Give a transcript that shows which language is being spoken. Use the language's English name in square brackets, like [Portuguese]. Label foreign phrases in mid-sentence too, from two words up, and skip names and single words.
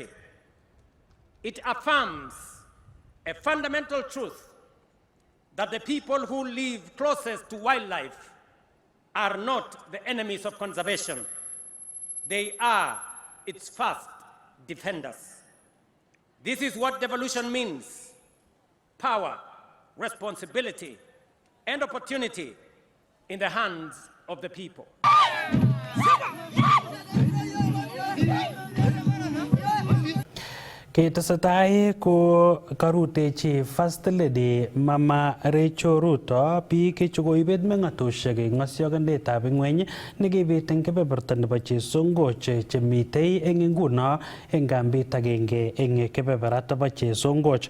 [English] It affirms a fundamental truth that the people who live closest to wildlife are not the enemies of conservation. They are its first defenders. This is what devolution means: power, responsibility, and opportunity in the hands of the people. [Kalenjin] Ketesetai ko karutechi First Lady Mama Rachel Ruto biik chekoibet meng'atusiek eng ng'osiokindetab ing'weny nekibit eng kebeberta nebo Chesongoch chemitei eng nguno eng kambit agenge eng kebeberat nebo Chesongoch.